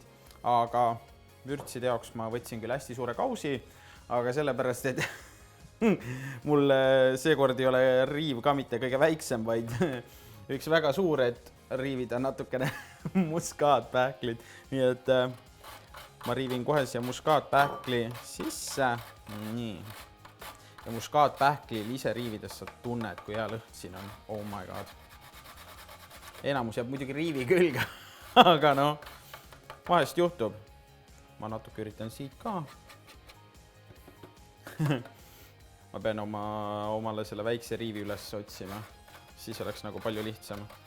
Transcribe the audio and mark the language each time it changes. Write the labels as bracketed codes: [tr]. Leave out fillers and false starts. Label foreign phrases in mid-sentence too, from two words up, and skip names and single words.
[et] Aga vürtside jaoks ma võtsin küll hästi suure kausi, aga sellepärast, et mul seekord ei ole riiv ka mitte kõige väiksem, vaid üks väga suur, et riivida natukene muskaatpähklid. Nii et ma riivin kohe siia muskaatpähkli sisse. Nii. Ja muskaatpähklil ise riivides sa tunned, kui hea lõht siin on. [en] Oh my god. [et] Enamus jääb muidugi riivi külge, aga no, vahest juhtub. Ma natuke üritan siit ka. Ma pean omale selle väikse riivi üles otsima. Siis oleks nagu palju lihtsam.